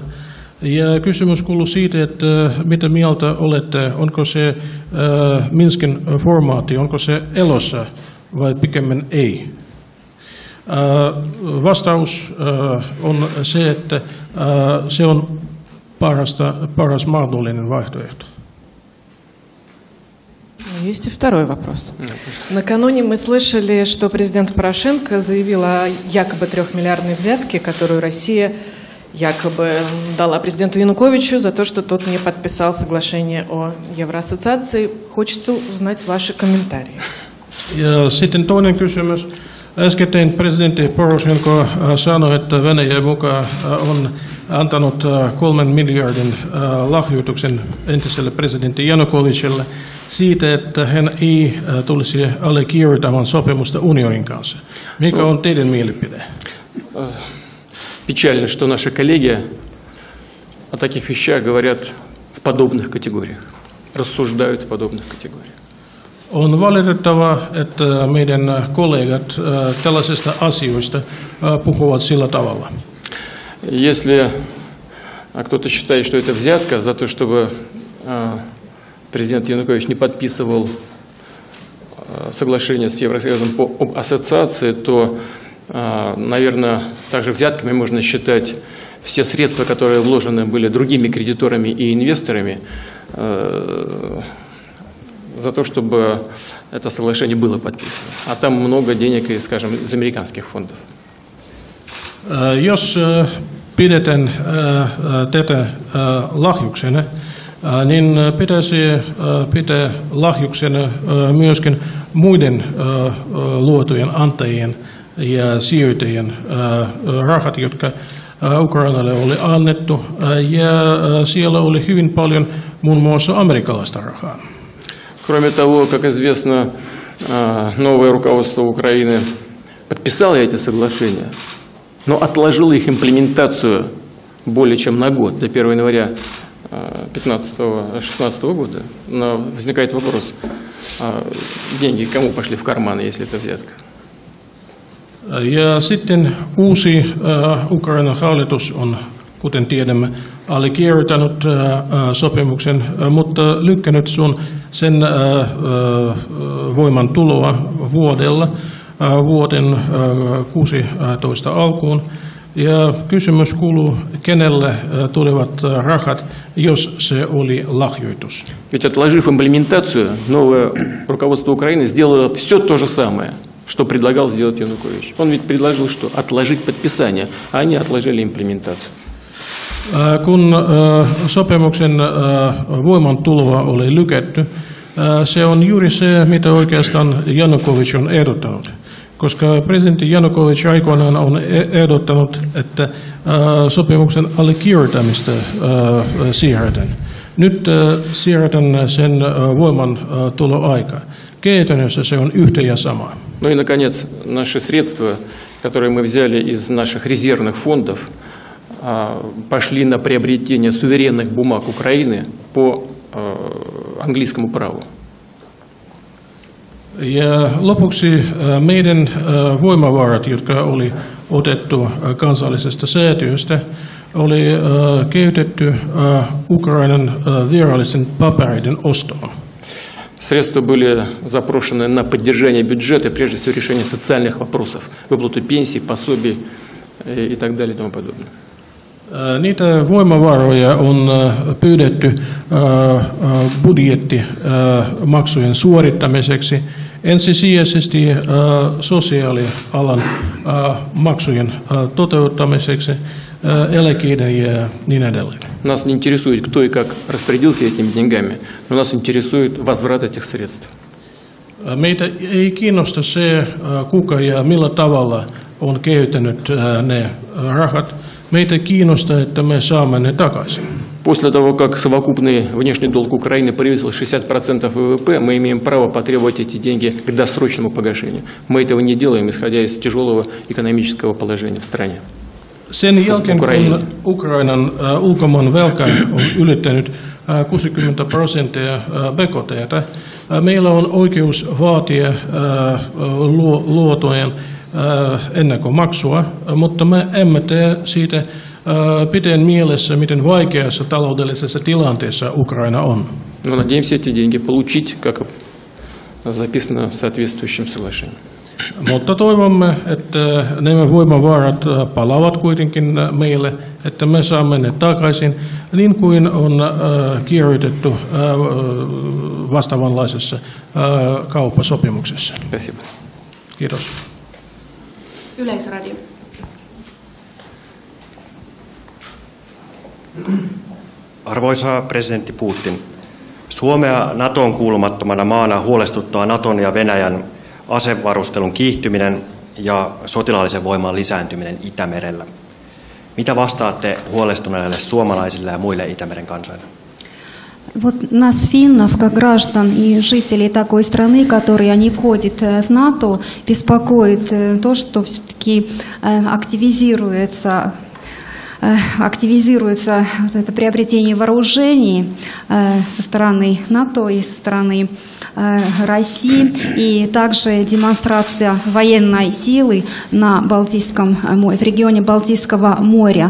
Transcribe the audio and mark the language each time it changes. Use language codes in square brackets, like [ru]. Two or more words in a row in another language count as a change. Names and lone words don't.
[fi] Ja kysymys kuuluu siitä, että mitä mieltä olette, onko se Minskin formaatti, onko se elossa vai pikemmin ei? Vastaus on se, että se on paras mahdollinen vaihtoehto. [ru] Есть и второй вопрос. Накануне мы слышали, что президент Порошенко заявил о якобы 3-миллиардной взятке, которую Россия якобы дала президенту Януковичу за то, что тот не подписал соглашение о евроассоциации. Хочется узнать ваши комментарии. [fi] Ja sitten toinen kysymys. Äskettäin presidentti Poroshenko sanoi, että Venäjä mukaan on antanut 3 miljardin lahjoituksen entiselle presidentti Janukovicille siitä, että hän ei tulisi allekirjoittamaan sopimusta unionin kanssa. Mikä on teidän mielipide? [ru] Печально, что наши коллеги о таких вещах говорят в подобных категориях, рассуждают в подобных категориях. [fi] On valitettavaa, että meidän kollegat tällaisista asioista puhuvat sillä tavalla. [ru] Если кто-то считает, что это взятка за то, чтобы президент Янукович не подписывал соглашение с Евросоюзом об ассоциации, то, наверное, также взятками можно считать все средства, которые вложены были другими кредиторами и инвесторами, за то, чтобы это соглашение было подписано. А там много денег, скажем, из американских фондов. [fi] Jos pidetään tätä lahjuksena, niin pitäisi pitää lahjuksena myöskin muiden luotujen antajien ja sijoittajien rahat, jotka Ukrainalle oli annettu. Ja siellä oli hyvin paljon muun muassa amerikkalaista rahaa. [ru] Кроме того, как известно, новое руководство Украины подписало эти соглашения, но отложило их имплементацию более чем на год, до 1 января 15-16 года. Но возникает вопрос, деньги кому пошли в карманы, если это взятка? [fi] Ja sitten uusi Ukrainan hallitus on, kuten tiedämme, allekirjoittanut sopimuksen, mutta lykkänyt sen voimantuloa vuoden 16 alkuun. Ja kysymys kuuluu, kenelle tulevat rahat, jos se oli lahjoitus. [ru] Ведь отложив имплементацию, новое руководство Украины сделало все то же самое, что предлагал сделать Янукович. Он ведь предложил что? Отложить подписание, а они отложили имплементацию. [fi] Kun sopimuksen voimantuloa oli lykätty, se on juuri se, mitä oikeastaan Janukovic on ehdottanut. Koska presidentti Janukovic aikoinaan on ehdottanut, että sopimuksen allekirjoittamista siirretään. Nyt siirretään sen voimantuloaikaa. Käytännössä se on yhtä ja sama. [ru] Ну и, наконец, наши средства, которые мы взяли из наших резервных фондов, пошли на приобретение суверенных бумаг Украины по английскому праву. [fi] Ja lopuksi meidän voimavarat, jotka oli otettu kansallisesta säätiöstä, oli käytetty Ukrainan virallisten papereiden ostoon. [ru] Средства были запрошены на поддержание бюджета, прежде всего решение социальных вопросов, выплату пенсий, пособий и так далее и тому подобное. [fi] Niitä voimavaroja on pyydetty budjettimaksujen suorittamiseksi, ensisijaisesti sosiaalialan maksujen toteuttamiseksi, eläkkeiden ja niin edelleen. [ru] Нас не интересует, кто и как распорядился этими деньгами, но нас интересует возврат этих средств. [fi] Meitä ei kiinnosta se, kuka ja millä tavalla on käyttänyt ne rahat. Meitä kiinnostaa, että me saamme ne takaisin. [ru] После того, как совокупный внешний долг Украины превысил 60% ВВП, мы имеем право потребовать эти деньги к досрочному погашению. Мы этого не делаем, исходя из тяжелого экономического положения в стране. [fi] Sen jälkeen, kun Ukrainan ulkomaan velka on ylittänyt 60% BKT:tä, meillä on oikeus vaatia luotojen ennakkomaksua, mutta me emme tee siitä pitäen mielessä, miten vaikeassa taloudellisessa tilanteessa Ukraina on. [ru] Мы надеемся эти деньги получить, как записано в соответствующем соглашении. [fi] Mutta toivomme, että nämä voimavarat palaavat kuitenkin meille, että me saamme ne takaisin, niin kuin on kirjoitettu vastaavanlaisessa kauppasopimuksessa. [ru] Спасибо. [fi] Kiitos. Yleisradio. Arvoisa presidentti Putin, Suomea NATOn kuulumattomana maana huolestuttaa NATOn ja Venäjän asevarustelun kiihtyminen ja sotilaallisen voiman lisääntyminen Itämerellä. Mitä vastaatte huolestuneille suomalaisille ja muille Itämeren kansoille? [ru] Вот нас, финнов, как граждан и жителей такой страны, которые не входят в НАТО, беспокоит то, что все-таки активизируется вот это приобретение вооружений со стороны НАТО и со стороны России, и также демонстрация военной силы на в регионе Балтийского моря.